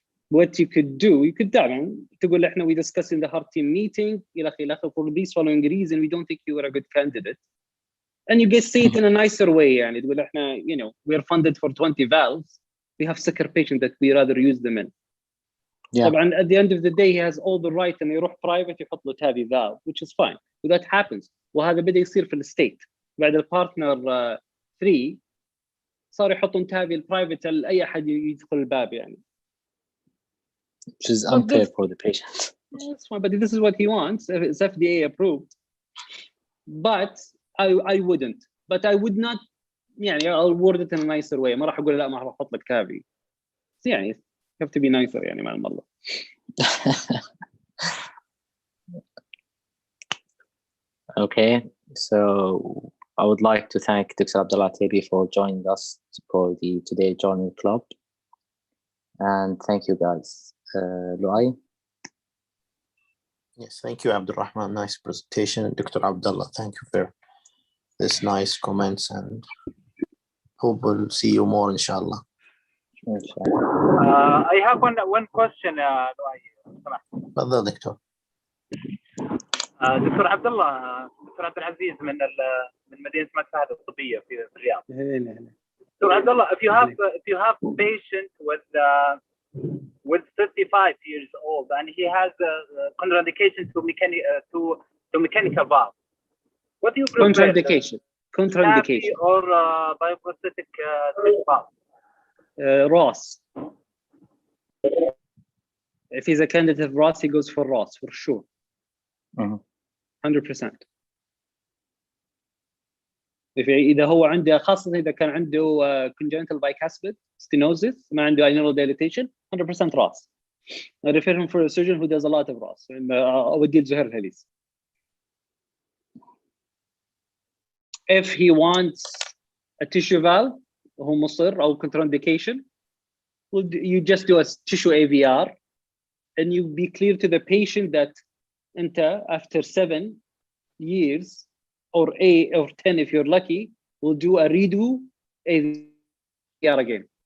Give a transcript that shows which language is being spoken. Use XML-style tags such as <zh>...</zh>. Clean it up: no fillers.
<en>What you could do, you could</en> <ar>تقول احنا</ar> <en>we discussed in the heart team meeting for these following reasons we don't think you are a good candidate. And you get say it in a nicer way</en> <ar>يعني تقول احنا</ar> <en>we are funded for 20 valves. We have sicker patients that we rather use them in. Yeah. طبعا at the end of the day he has all the right and</en> <ar>يروح</ar> <en>private يحط له TAVI valve which is fine. But that happens.</en> <ar>وهذا بدأ يصير في الستيت. بعد البارتنر 3 صار يحطون TAVI البرايفت لأي أحد يدخل الباب يعني.</ar> <en>Which is unfair for the patient. That's fine, but this is what he wants. It's FDA approved. But I wouldn't. But I would not يعني I'll word it in a nicer way.</en> <ar>ما راح أقول لا ما راح أحط لك TAVI.</ar> <en>يعني you have to be nicer</en> <ar>يعني مع الله.</ar> <en>Okay, so I would like to thank Dr. Abdullah Tebi for joining us for the Today Journal Club. And thank you guys. Luay? Yes, thank you, Abdulrahman. Nice presentation. Dr. Abdullah, thank you for this nice comments and hope we'll see you more, inshallah. I have one question, Luay.</en> <ar>تفضل دكتور. دكتور عبد الله، دكتور عبد العزيز من مدينه مكة الطبيه في الرياض.</ar> <en>Doctor عبد الله, if you have a patient with 35 years old and he has a contraindication to mechanical valve, what do you prefer? Contraindication or bioprosthetic valve? Ross. If he's a candidate of Ross, he goes for Ross for sure. 100%.</en> <ar>إذا هو عنده خاصة إذا كان عنده</ar> <en>congenital bicuspid stenosis</en> <ar>ما عنده</ar> <en>annular dilatation</en> <ar>100% Ross.</ar> <en>I refer him for a surgeon who does a lot of Ross.</en> <ar>أوديه زهير الهليس.</ar> <en>If he wants a tissue valve</en> <ar>وهو مصر أو</ar> <en>contraindication, you just do a tissue AVR and you be clear to the patient that after 7 years or 8 or 10 if you're lucky we'll do a redo AVR again.</en>